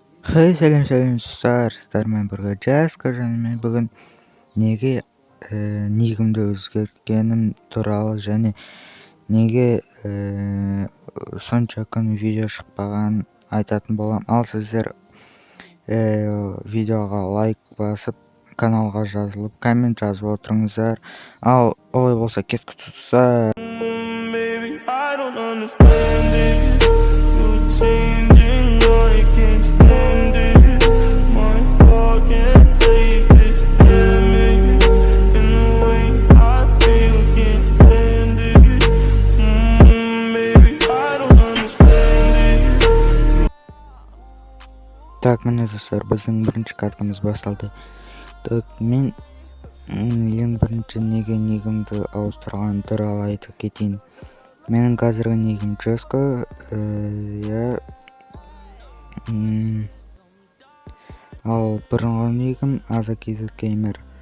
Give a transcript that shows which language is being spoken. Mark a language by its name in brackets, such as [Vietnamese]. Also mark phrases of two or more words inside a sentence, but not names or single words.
[Kazakh] Сәлем сіздермен бірге Жаска, және мен бүгін неге нигімді өзгерткенім туралы және неге сонша күн видео шықпаған айтатын болам. Ал сіздер видеоға лайк басып, каналға жазылып, коммент жазып отырыңыздар. Ал олай болса кеткі тұтса. [English] Baby, I don't understand it. You're changing, I can't stand it. My heart can't take this damage. And the way I feel, can't stand it. Baby, I don't understand it. [Kazakh] Так, міне достар, біздің бірінші каткамыз басталды. Так, мен ең бірінші неге нигімді ауыстырған туралы айтып кетейін. Менің қазіргі нигім Жаска, ал бұрынғы нигім Аза Геймер.